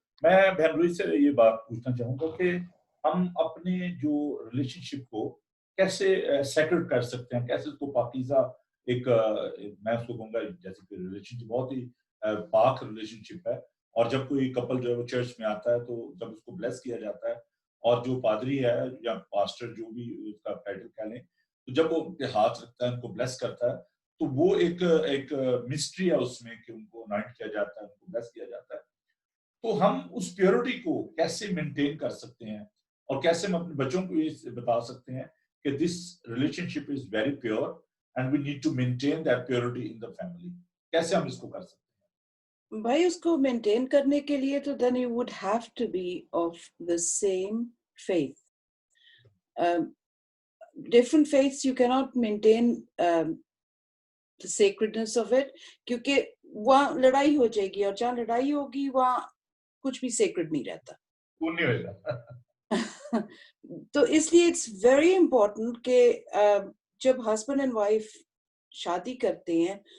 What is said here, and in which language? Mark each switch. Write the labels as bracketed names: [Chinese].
[Urdu] میں بہن روئی سے یہ بات پوچھنا چاہوں گا کہ ہم اپنے جو ریلیشن شپ کو کیسے سیکرڈ کر سکتے ہیں, کیسے اس کو پاکیزہ ایک میں اس کو کہوں گا جیسے کہ ریلیشن شپ بہت ہی پاک ریلیشن شپ ہے, اور جب کوئی کپل جو ہے وہ چرچ میں آتا ہے تو جب اس کو بلیس کیا جاتا ہے اور جو پادری ہے یا پاسٹر جو بھی اس کا ٹائٹل کہہ لیں, تو جب وہ ان کے ہاتھ رکھتا ہے ان کو بلیس کرتا ہے تو وہ ایک مسٹری ہے اس میں کہ ان کو انائٹ کیا جاتا ہے, ان کو بلیس کیا جاتا ہے. تو ہم اس پیورٹی کو کیسے مینٹین کر سکتے ہیں اور کیسے ہم اپنے بچوں کو یہ بتا سکتے ہیں کہ [English] this relationship is very pure and we need to maintain that purity in the family, [Urdu] کیسے ہم اس کو کر سکتے ہیں؟ بھائی اس کو مینٹین کرنے کے لیے تو [English] then you would have to be of the same faith. Different faiths you cannot maintain the sacredness of it, [Urdu] کیونکہ وہاں لڑائی ہو جائے گی, اور جہاں لڑائی ہوگی وہاں کچھ بھی سیکرڈ نہیں رہتا. وہ نہیں ہوگا. تو اس لیے [English] it's very important [Urdu] کہ جب ہسبینڈ اینڈ وائف شادی کرتے ہیں